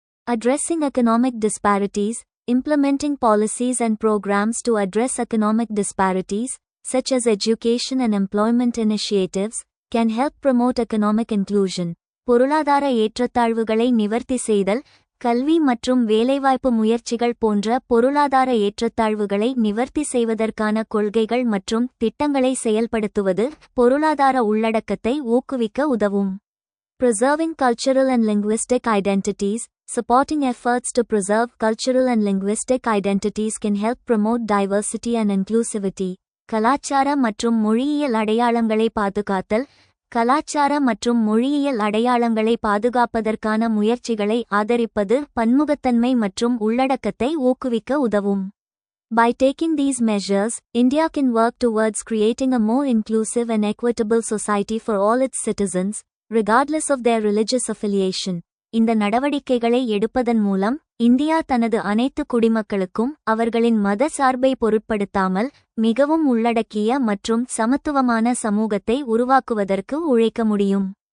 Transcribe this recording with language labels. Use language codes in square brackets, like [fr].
[en] Addressing economic disparities. Implementing policies and programs to address economic disparities, such as education and employment initiatives, can help promote economic inclusion. [ta] பொருளாதார ஏற்றத்தாழ்வுகளை நிவர்த்தி செய்தல். கல்வி மற்றும் வேலைவாய்ப்பு முயற்சிகள் போன்ற பொருளாதார ஏற்றத்தாழ்வுகளை நிவர்த்தி செய்வதற்கான கொள்கைகள் மற்றும் திட்டங்களை செயல்படுத்துவது பொருளாதார உள்ளடக்கத்தை ஊக்குவிக்க உதவும். [en] Preserving cultural and linguistic identities. Supporting efforts to preserve cultural and linguistic identities can help promote diversity and inclusivity. [ta] கலாச்சார மற்றும் மொழியியல் அடையாளங்களை பாதுகாத்தல். கலாச்சார மற்றும் மொழியியல் அடையாளங்களை பாதுகாப்பதற்கான முயற்சிகளை ஆதரிப்பது பன்முகத்தன்மை மற்றும் உள்ளடக்கத்தை ஊக்குவிக்க உதவும். [en] By taking these measures, India can work towards creating a more inclusive and equitable society for all its citizens, regardless of their religious affiliation. [ta] இந்த நடவடிக்கைகளை எடுப்பதன் மூலம் இந்தியா தனது அனைத்து குடிமக்களுக்கும் அவர்களின் மத சார்பை பொருட்படுத்தாமல் மிகவும் உள்ளடக்கிய மற்றும் சமத்துவமான சமூகத்தை உருவாக்குவதற்கு உழைக்க முடியும்.